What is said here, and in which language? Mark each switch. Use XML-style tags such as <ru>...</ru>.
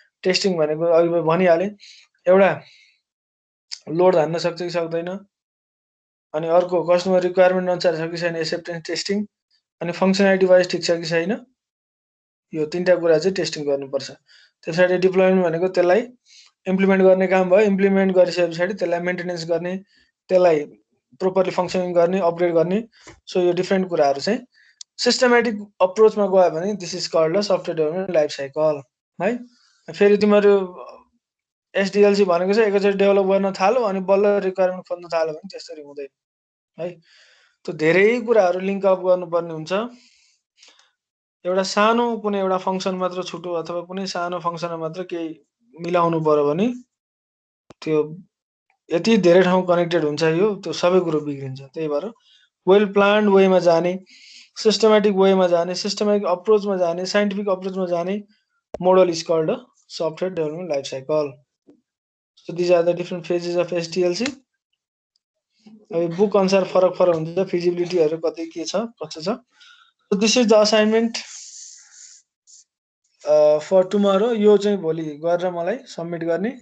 <ne>Testing भनेको अघि मैले भनिहालेँ, एउटा लोड हान्न सक्छ कि सक्दैन, अनि अर्को कस्टमर रिक्वायरमेन्ट अनुसार छ कि छैन एक्सेप्टेन्स टेस्टिङ, अनि फङ्सनालिटी वाइज ठिक छ कि छैन, यो 3टा कुरा चाहिँ टेस्टिङ गर्नुपर्छ। त्यसपछि डिप्लोयमेन्ट भनेको त्यसलाई इम्प्लिमेन्ट गर्ने काम भयो। इम्प्लिमेन्ट गरिसके पछाडि त्यसलाई मेन्टेनेन्स गर्ने, त्यसलाई प्रोपरली फङ्सनिङ गर्ने, अपग्रेड गर्ने। सो यो डिफ्रेन्ट कुराहरू चाहिँ सिस्टमेटिक अप्रोचमा गयो भने</ne> <en>this is called a software development life cycle</en> <ne>है। फेरि तिमीहरू एसडिएलसी भनेको चाहिँ एकैचोटि डेभलप गर्न थाल्यो अनि बल्ल रिक्वायरमेन्ट खोज्न थाल्यो भने त्यसरी हुँदैन है। त्यो धेरै कुराहरू लिङ्क अप गर्नुपर्ने हुन्छ। एउटा सानो कुनै एउटा फङ्सन मात्र छुट्यो अथवा कुनै सानो फङ्सनमा मात्र केही मिलाउनु पर्यो भने त्यो यति धेरै ठाउँ कनेक्टेड हुन्छ यो, त्यो सबै कुरो बिग्रिन्छ। त्यही भएर वेल प्लान्ड वेमा जाने, सिस्टमेटिक वेमा जाने, सिस्टमेटिक अप्रोचमा जाने, साइन्टिफिक अप्रोचमा जाने</ne> <en>Model is called a software development life cycle. So these are the different phases of SDLC.</en> <ne>अब बुक अनुसार फरक फरक हुन्छ, फिजिबिलिटीहरू कति के छ कस्तो छ।</ne> <en>So this is the assignment for tomorrow.</en> <ne>यो चाहिँ भोलि गरेर मलाई सबमिट गर्ने।</ne>